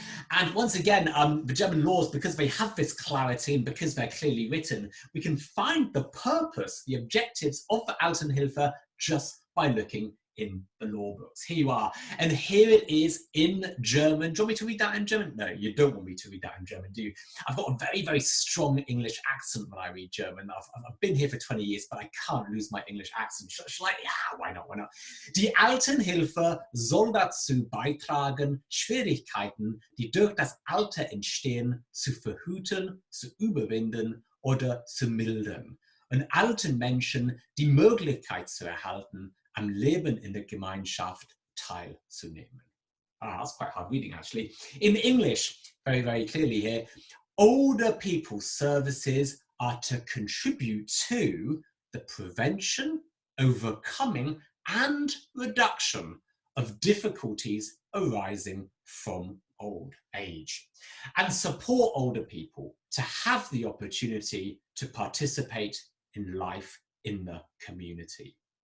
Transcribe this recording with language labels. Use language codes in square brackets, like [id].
[en] And once again, the German laws, because they have this clarity and because they're clearly written, we can find the purpose, the objectives of the Altenhilfe just by looking in the law books. Here you are. And here it is in German. Do you want me to read that in German? No, you don't want me to read that in German, do you? I've got a very, very strong English accent when I read German. I've been here for 20 years, but I can't lose my English accent. Shall I? Yeah, why not? Why not? [de] Die Altenhilfe soll dazu beitragen, Schwierigkeiten, die durch das Alter entstehen, zu verhüten, zu überwinden oder zu mildern. Und alten Menschen die Möglichkeit zu erhalten, am Leben in der Gemeinschaft teilzunehmen. [en] That's quite hard reading, actually. In English, very, very clearly here, older people's services are to contribute to the prevention, overcoming, and reduction of difficulties arising from old age, and support older people to have the opportunity to participate in life in the community.